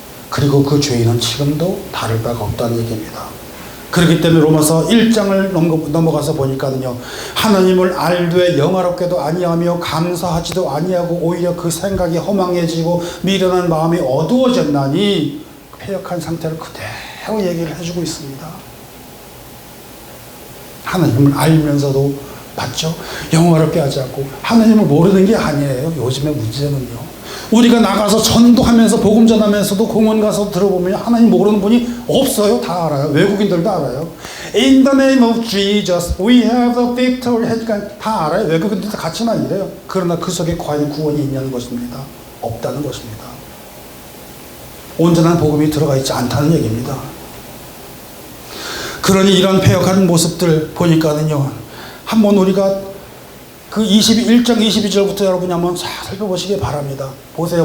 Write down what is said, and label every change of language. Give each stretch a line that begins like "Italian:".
Korean: 그리고 그 죄인은 지금도 다를 바가 없다는 얘기입니다. 그렇기 때문에 로마서 1장을 넘어가서 보니까는요, 하나님을 알되 영화롭게도 아니하며 감사하지도 아니하고 오히려 그 생각이 허망해지고 미련한 마음이 어두워졌나니, 패역한 상태를 그대로 얘기를 해주고 있습니다. 하나님을 알면서도 맞죠? 영화롭게 하지 않고 하나님을 모르는 게 아니에요. 요즘의 문제는요, 우리가 나가서 전도하면서 복음 전하면서도 공원 가서 들어보면 하나님 모르는 분이 없어요. 다 알아요. 외국인들도 알아요.
English: In the name of Jesus, we have the victory.
Korean: 하니까 다 알아요. 외국인들도 같이만 이래요. 그러나 그 속에 과연 구원이 있냐는 것입니다. 없다는 것입니다. 온전한 복음이 들어가 있지 않다는 얘기입니다. 그러니 이런 패역한 모습들 보니까는요, 한번 우리가 그 1장 22절부터 여러분이 한번 살펴보시기 바랍니다. 보세요.